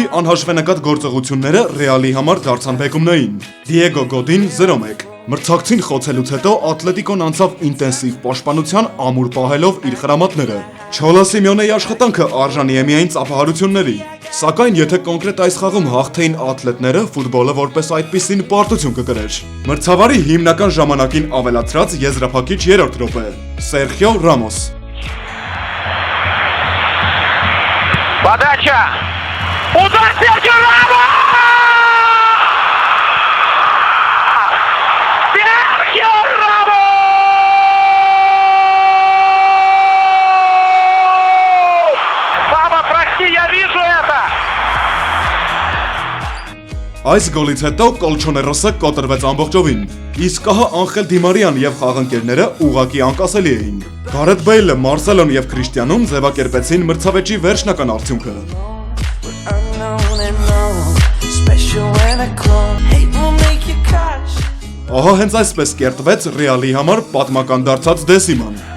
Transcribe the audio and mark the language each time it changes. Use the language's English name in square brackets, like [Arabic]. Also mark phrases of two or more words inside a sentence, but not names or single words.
[Armenian] անհաշվենակատ գործողությունները Ռեալի համար դարձան բեկումնային։ Դիեգո Գոդին 0-1։ Մրցակցին խոցելուց հետո Ատլետիկոն անցավ ինտենսիվ պաշտպանության ամուր պահելով իր խրամատները։ Չոլո Սիմեոնեի աշխատանքը արժանի է միայն ծափահարությունների։ Սակայն եթե կոնկրետ այս խաղում հաղթեին ատլետները, ֆուտբոլը որպես այդպիսին պարտություն կկրեր։ Մրցավարի հիմնական ժամանակին ավելացրած եզրափակիչ 3-րդ րոպե։ Սերխիո Ռամոս։ [Russian] Подача! Удар Серхио Рамос! Серхио Рамос! Папа, прости, я вижу это! [Armenian] Այս գոլից հետո Կոլչոներոսը կոտրվեց ամբողջովին, իսկ ահա Անխել Դի Մարիան եւ խաղընկերները ուղղակի անկասելի էին։ Գարեթ Բեյլը, Մարսելոն եւ Քրիստիանուն ձևակերպեցին մրցավեճի վերջնական արդյունքը։ Ահա հենց այսպես կերտվեց Ռեալի համար պատմական դարձած դեսիման։